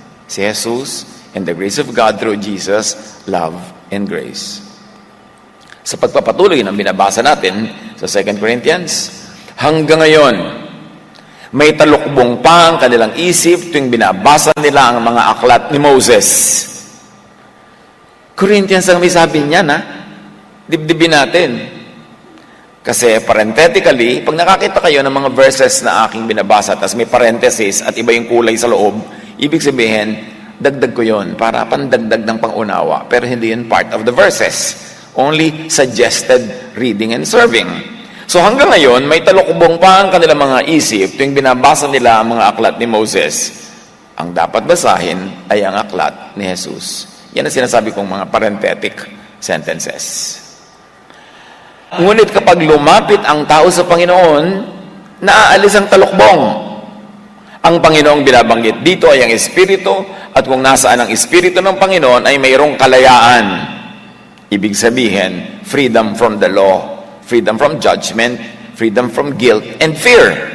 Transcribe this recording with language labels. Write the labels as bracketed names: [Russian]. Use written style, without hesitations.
[English] Si Jesus and the grace of God through Jesus, love and grace. [Filipino] Sa pagpapatuloy ng binabasa natin sa 2 Corinthians, hanggang ngayon, may talukbong pa ang kanilang isip tuwing binabasa nila ang mga aklat ni Moses. Corinthians ang may sabi niya na, dibdibin natin. Kasi parenthetically, pag nakakita kayo ng mga verses na aking binabasa, tapos may parenthesis at iba yung kulay sa loob, ibig sabihin, dagdag ko yon para pandagdag ng pangunawa. Pero hindi yun [English] part of the verses. Only suggested reading and serving. [Filipino] So hanggang ngayon, may talukbong pa ang kanilang mga isip tuwing binabasa nila ang mga aklat ni Moses. Ang dapat basahin ay ang aklat ni Jesus. Yan ang sinasabi kong mga parenthetic sentences. Ngunit kapag lumapit ang tao sa Panginoon, naaalis ang talukbong. Ang Panginoong binabanggit dito ay ang Espiritu, at kung nasaan ang Espiritu ng Panginoon ay mayroong kalayaan. Ibig sabihin, [English] freedom from the law, freedom from judgment, freedom from guilt and fear.